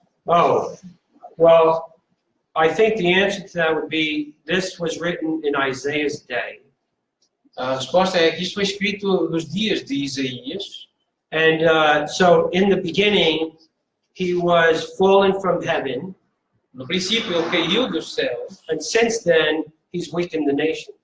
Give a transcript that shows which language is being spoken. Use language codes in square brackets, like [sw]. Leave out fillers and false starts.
[en] Oh, well, I think the answer to that would be this was written in Isaiah's day. [pt] A resposta é que isto foi escrito nos dias de Isaías, [en] And so in the beginning, he was fallen from heaven. [pt] No princípio, ele caiu dos céus. [en] And since then, he's weakened the nations.